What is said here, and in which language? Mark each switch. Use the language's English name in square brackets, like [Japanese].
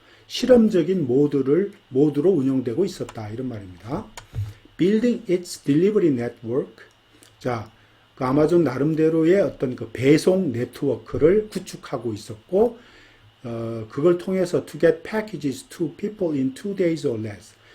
[Korean] 실험적인 모드로 운영되고 있었다. 이런 말입니다. [English] Building its delivery network. [Korean] 자, 그 아마존 나름대로의 어떤 그 배송 네트워크를 구축하고 있었고, 그걸 통해서 [English] to get packages to people in 2 days or less.